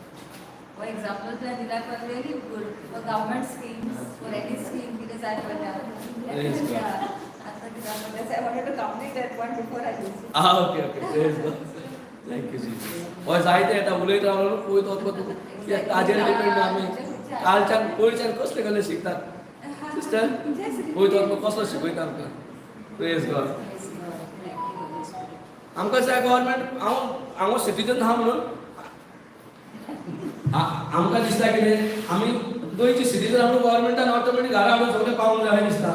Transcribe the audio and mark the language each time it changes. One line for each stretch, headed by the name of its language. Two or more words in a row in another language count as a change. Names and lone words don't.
English: For example, that are very good for government schemes, for any scheme, because I went down. Praise God. I wanted to complete that one before I lose it. okay praise God. thank you Jesus.
Konkani: होय जायते येता उलयत रावलो पळयत वचपा तूं ताजेर डिपेंड आमी कालच्यान पयरच्यान कसले कसले शिकतात सिस्टर पळयत वचपा कसलो शिकयता आमकां.
English: praise God.
Konkani: आमकां जाय गव्हर्नमेंट हांव सिटीजन आहा म्हणून आमकां दिसता कितें आमी गोंयची सिटीजन म्हणून गव्हर्नमेंटान ऑटोमॅटीक घरा हाडून सगळें पावूंक जाय दिसता.